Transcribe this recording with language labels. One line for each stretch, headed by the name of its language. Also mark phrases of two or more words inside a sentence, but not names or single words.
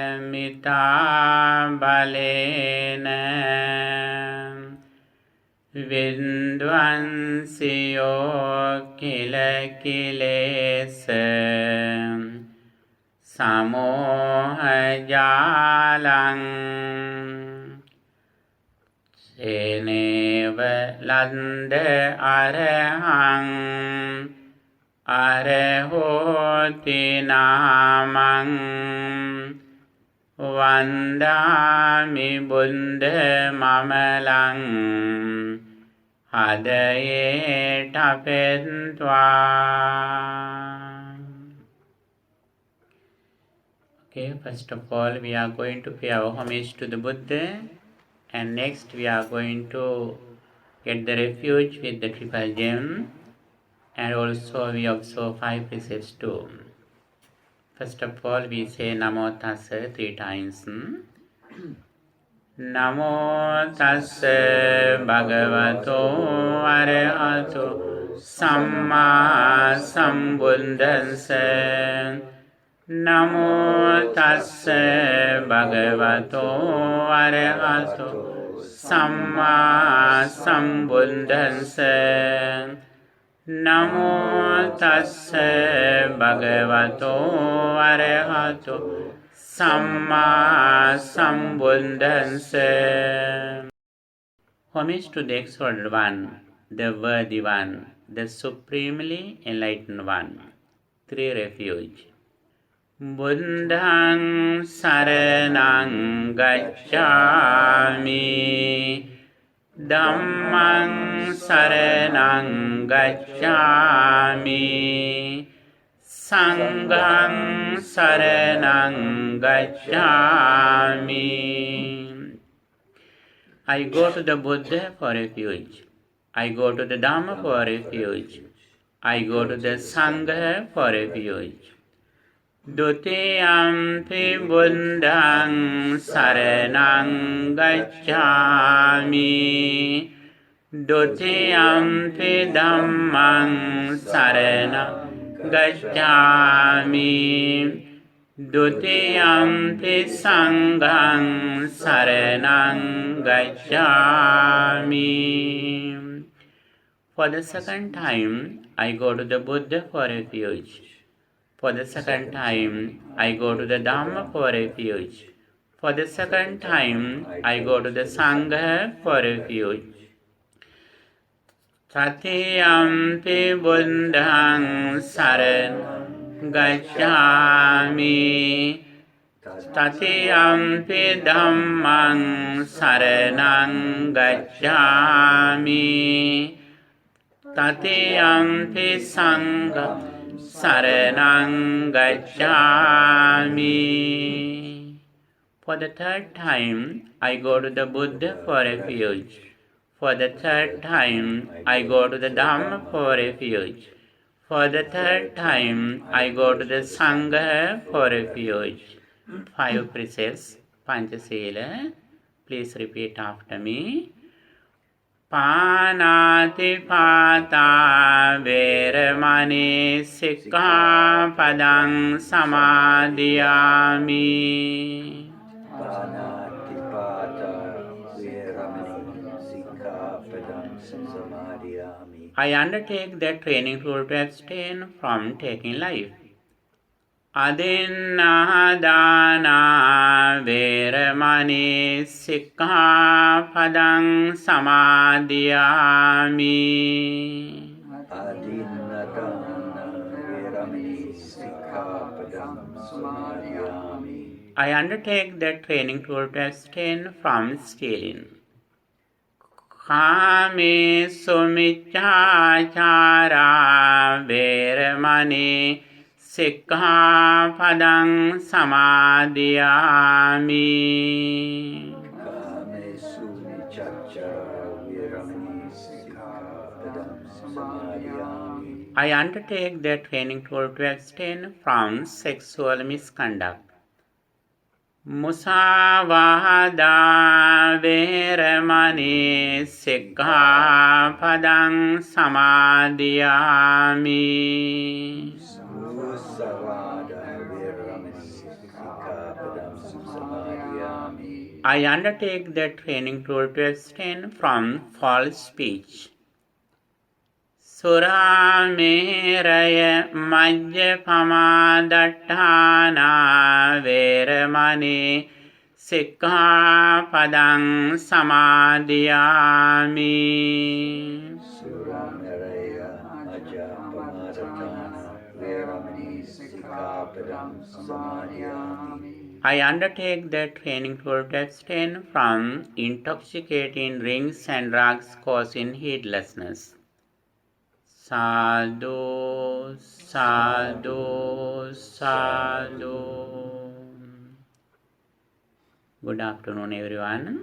Pali: පාරමිතා බලේන වින්ද්වන්සියෝ කිල කිලේස සමෝහජාලං සේනේව ලන්ද අරහං අරහෝති නාමං වන්දාමි බුද්ධ මමලං හදයේ ටපෙත්වා.
English: Okay, first of all we are going to pay our homage to the Buddha, and next we are going to get the refuge with the triple gem, and also we observe 5 precepts too. First of all we say
Pali: Namo Tassa
English: 3 times.
Pali: Namo Tassa Bhagavato Arahato Samma Sambuddhassa. Namo Tassa Bhagavato Arahato Samma Sambuddhassa. Namo Tassa Bhagavato Arahato Samma Sambuddhassa.
English: Homage to the Exalted One, the Worthy One, the Supremely Enlightened One. 3 refuge.
Pali: Buddhaṃ saraṇaṃ gacchāmi, Dhammaṃ saraṇaṃ gacchāmi, Sanghaṃ saraṇaṃ gacchāmi.
English: I go to the Buddha for refuge. I go to the Dhamma for refuge. I go to the Sangha for refuge.
Pali: Dutiyampi buddhaṃ saraṇaṃ gacchāmi, Dutiyampi dhammaṃ saraṇaṃ gacchāmi, Dutiyampi sanghaṃ saraṇaṃ gacchāmi.
English: For the second time, I go to the Buddha for refuge. For the second time, I go to the Dhamma for refuge. For the second time, I go to the Sangha for refuge. Tatiyampi buddhaṃ saraṇaṃ gacchāmi, Tatiyampi dhammaṃ saraṇaṃ gacchāmi, Tatiyampi sanghaṃ saraṇaṃ gacchāmi. For the third time, I go to the Buddha for refuge. For the third time, I go to the Dhamma for refuge. For the third time, I go to the Sangha for refuge. 5 precepts, Panchasila. Please repeat after me.
Pali: Pānātipātā vēramaṇī sikkhapadam samādhiyāmi. Pānātipātā vēramaṇī sikkhapadam samādhiyāmi.
English: I undertake the training rule to abstain from taking life.
Pali: Adinnaḥadānā vēramaṇī sikkhapadam samādhiyāmi. Adinnaḥadānā vēramaṇī sikkhapadam samādhiyāmi.
English: I undertake the training rule to abstain from stealing.
Pali: Kāmesu miccācārā vēramaṇī sikkhapadam samādhiyāmi. Kāmesu miccācārā vēramaṇī sikkhapadam samādhiyāmi.
English: I undertake the training rule to abstain from sexual misconduct.
Pali: Musāvādā vēramaṇī sikkhapadam samādhiyāmi. Musāvādā vēramaṇī sikkhapadam samādhiyāmi.
English: I undertake the training tool to abstain from false speech.
Pali: Surameraya majjapama dattana veramani sikkhapadang samadhiyami. Surameraya majjapamadatthana veramani sikkhapadam samadhiyami.
English: I undertake the training tool to abstain from intoxicating drinks and drugs causing heedlessness.
Pali: Sadhu, sadhu, sadhu.
English: Good afternoon, everyone.